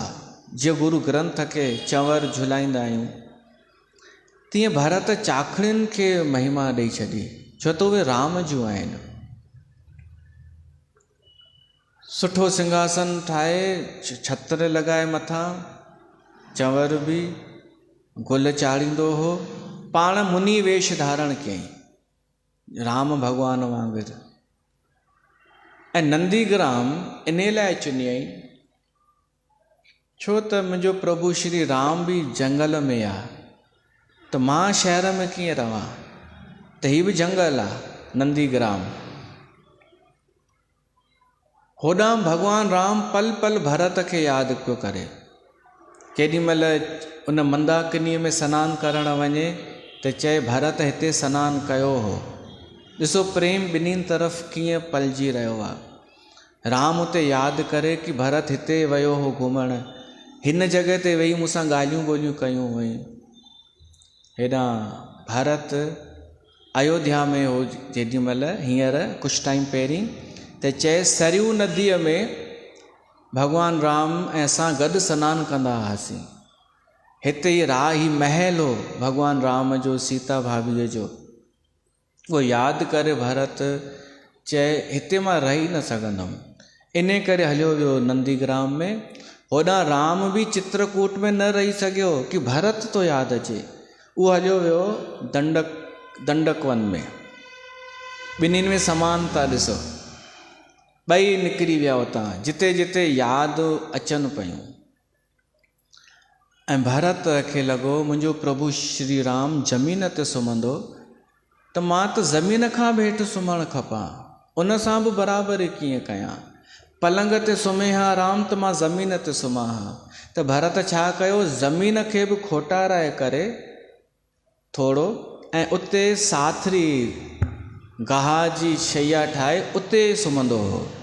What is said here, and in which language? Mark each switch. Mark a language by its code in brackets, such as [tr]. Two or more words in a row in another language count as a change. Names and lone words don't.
[sd] जीअं गुरु ग्रंथ खे चंवर झुलाईंदा आहियूं, तीअं भरत चाखड़ियुनि खे महिमा ॾेई छॾी, छो त उहे राम जूं आहिनि। सुठो सिंहासन ठाहे, छत्र लॻाए मथां, चंवर बि, गुल चाढ़ींदो हो, पाण मुनि वेश धारण कयईं राम भॻवान वांगुरु। ऐं नंदीग्राम इन लाइ चुनियईं छो त मुंहिंजो प्रभु श्री राम बि जंगल में आहे, त मां शहर में कीअं रहां, त हीउ बि जंगल आहे नंदीग्राम। होॾां भॻवानु राम पल पल भरत खे यादि पियो करे। केॾीमहिल उन मंदाकिनीअ में सनानु करणु वञे त चए भरत हिते सनानु कयो हो। ॾिसो प्रेम ॿिन्हिनि तरफ़ कीअं पलिजी रहियो आहे। राम उते यादि करे कि भरत हिते वियो हो घुमणु, हिन जॻह ते वेही मूंसां ॻाल्हियूं ॿोलियूं कयूं हुई। हेॾां भरत अयोध्या में हो जेॾीमहिल, हींअर कुझु टाइम पहिरीं, त चए सरयू नदीअ में भॻवानु राम ऐं असां गॾु सनानु कंदा हुआसीं। हिते ही महल हो भॻवानु राम जो, सीता भाभीअ जो। उहो यादि करे भरत चए हिते मां रही न सघंदुमि, इन करे हलियो वियो नंदीग्राम में। होॾां राम बि चित्रकूट में न रही सघियो कि भरत तो यादि अचे। उहो हलियो वियो दंडक वन में। ॿिन्हिनि में समानता ॾिसो, ॿई निकिरी विया हुतां जिते जिते यादि अचनि पियूं। ऐं भरत खे लॻो मुंहिंजो प्रभु श्री राम ज़मीन ते सुम्हंदो त मां त ज़मीन खां बि हेठि सुम्हणु खपां, उन सां बि बराबरि कीअं कयां। पलंग ते सुम्हे हा राम त मां ज़मीन ते सुम्हां हा। त भरत छा कयो, ज़मीन खे बि खोटाराए करे थोरो ऐं उते साथरी गाह जी शैया ठाहे उते सुम्हंदो हो।